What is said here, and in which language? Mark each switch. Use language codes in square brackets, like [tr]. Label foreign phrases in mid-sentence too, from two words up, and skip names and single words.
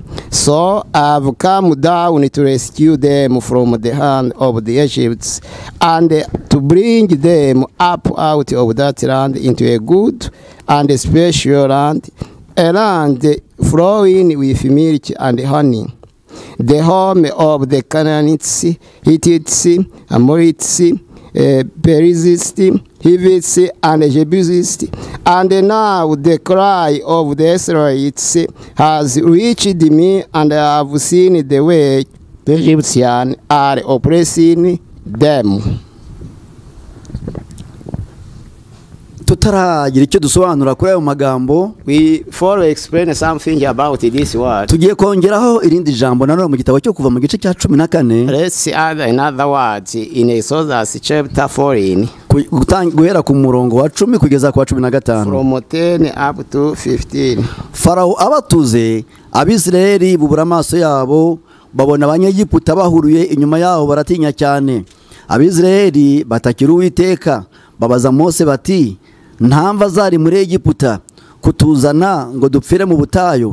[en] So I have come down to rescue them from the hand of the Egyptians, and to bring them up out of that land into a good and special land, a land flowing with milk and honey, the home of the Canaanites, Hittites, Amorites, Perizzites, Hivites, and Jebusites. And now the cry of the Israelites has reached me, and I have seen the way the Egyptians are oppressing them. [rw] Tutaragira icyo dusobanura kuri ayo magambo, [en] we follow explain something about this word. [rw] Tugiye kongeraho irindi jambo nanone mu gitabo cyo kuva mu gice cya 14. [en] Let's add another word in Exodus chapter 14. [rw] Guhera ku murongo wa 10 kugeza ku wa 15. [en] From 10 up to 15. [rw] Farao abatuze Abisirayeli bubura amaso yabo, babona Abanyegiputa bahuruye inyuma yabo, baratinya cyane. Abisirayeli batakira Uwiteka, babaza Mose bati, ntamva zari muri Egiputa kutuzana ngo dupfire mu butayu?